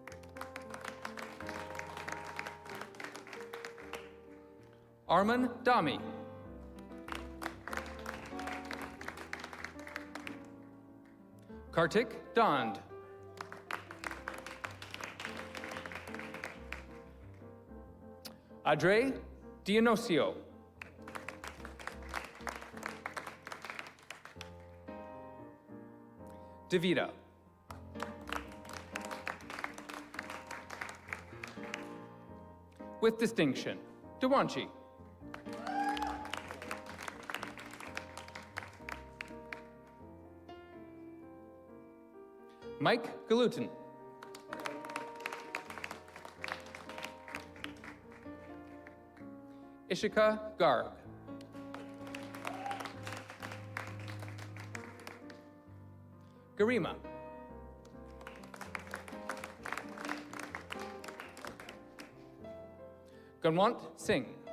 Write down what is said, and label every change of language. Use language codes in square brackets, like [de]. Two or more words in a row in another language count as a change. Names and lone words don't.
[en] Arman Dami. Kartik Dand. Adre Dionisio. Davida. With distinction, Dewanchi. Mike Galutin. Ishika Garg. Garima. Gunwant Singh.